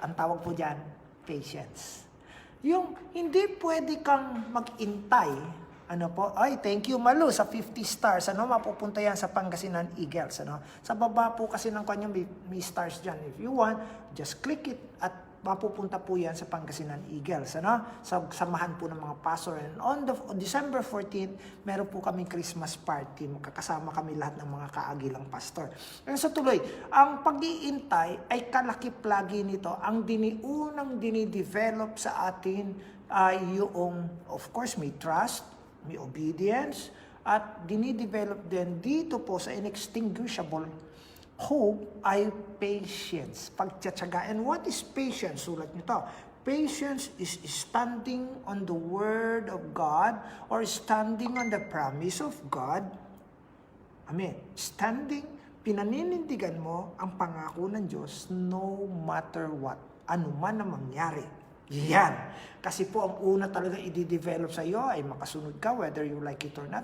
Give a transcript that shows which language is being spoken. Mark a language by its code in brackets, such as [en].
[tl] Ang tawag po dyan, patience. Yung hindi pwede kang mag-intay, [en] thank you [tl] Malu sa 50 stars, mapupunta yan sa Pangasinan Eagles, Sa baba po kasi ng kanya may stars dyan. [en] If you want, just click it [tl] at mapupunta po yan sa Pangasinan Eagles, Sa samahan po ng mga pastor. [en] And on December 14, meron po kaming Christmas party. [tl] Magkakasama kami lahat ng mga kaagilang pastor. [en] And so [tl] tuloy, ang pag-iintay ay kalakip lagi nito. Ang unang dinidevelop sa atin ay yung, [en] of course, [tl] may trust, may obedience, at dinidevelop din dito po sa inextinguishable hope ay patience, pagtsatsaga. [en] And what is patience? [tl] Sulat nyo to. [en] Patience is standing on the Word of God or standing on the promise of God. Amen. [tl] Standing, pinaninindigan mo ang pangako ng Diyos [en] no matter what, [tl] anuman ang mangyari. Yan. Kasi po ang una talaga i-develop sa iyo ay makasunod ka [en] whether you like it or not.